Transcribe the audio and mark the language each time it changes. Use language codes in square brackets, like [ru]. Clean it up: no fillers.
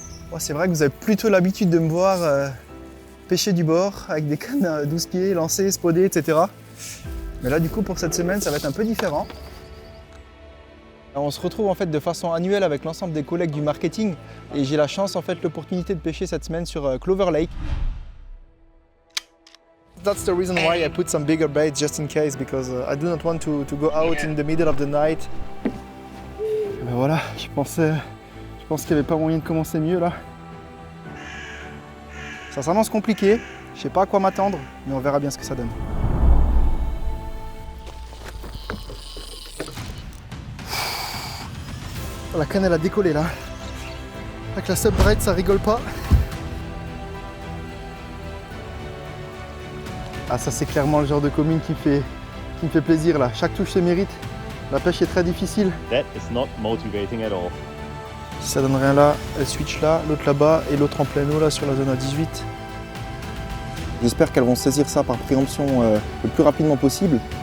[fr] Bon, c'est vrai que vous avez plutôt l'habitude de me voir pêcher du bord avec des cannes à 12 pieds, lancer, spoder, etc. Mais là, du coup, pour cette semaine, ça va être un peu différent. On se retrouve en fait de façon annuelle avec l'ensemble des collègues du marketing et j'ai la chance, en fait, l'opportunité de pêcher cette semaine sur Clover Lake. [en] That's the reason why I put some bigger baits just in case, because I do not want to go out in the middle of the night. [fr] Ben voilà, je pense qu'il n'y avait pas moyen de commencer mieux là. Ça s'annonce compliqué, je sais pas à quoi m'attendre, mais on verra bien ce que ça donne. La canne elle a décollé là. Avec la subbraid ça rigole pas. Ah ça c'est clairement le genre de commune qui me fait plaisir là. Chaque touche se mérite. La pêche est très difficile. [en] That is not motivating at all. [fr] Si ça donne rien là, elle switch là, l'autre là-bas et l'autre en plein eau là sur la zone à 18. J'espère qu'elles vont saisir ça par préemption le plus rapidement possible.